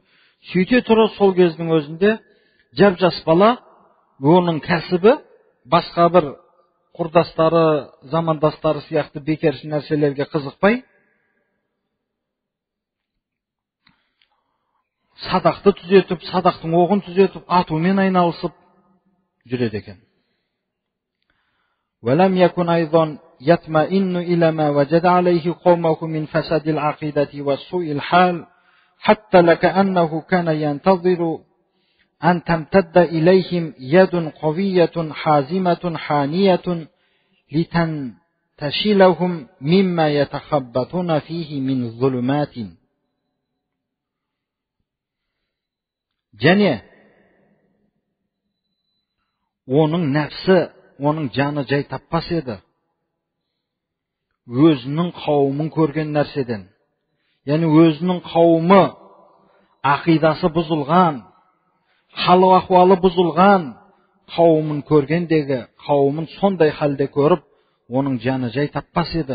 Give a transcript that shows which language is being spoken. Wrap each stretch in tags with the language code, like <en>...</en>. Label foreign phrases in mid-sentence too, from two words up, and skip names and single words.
<kk>Сөйте тұра сол кездің өзінде жап-жас бала, оның кәсібі басқа бір құрдастары, замандастары сияқты бекерші нәрселерге қызықпай, садақты түзетіп, садақтың оғын түзетіп, атумен айналысып жүреді екен.</kk> <ar>وَلَمْ يَكُنْ أَيْضًا يَطْمَئِنُّ إِلَى مَا وَجَدَ عَلَيْهِ قَوْمَهُ مِنْ فَسَادِ الْعَقِيدَةِ وَسُوءِ الْحَالِ حَتَّى لَكَأَنَّهُ كَانَ يَنْتَظِرُ أن تمتد إليهم يد قوية حازمة حانية لتنتشلهم مما يتخبطون فيه من ظلمات.</ar> <kk>Және оның нәпсі, оның жаны жай таппас еді. Өзінің қауымын көрген нәрседен. Яғни өзінің қауымы ақидасы бұзылған, халы ахуалы бұзылған қауымын көргендегі, қауымын сондай халде көріп, оның жаны жай таппас еді.</kk>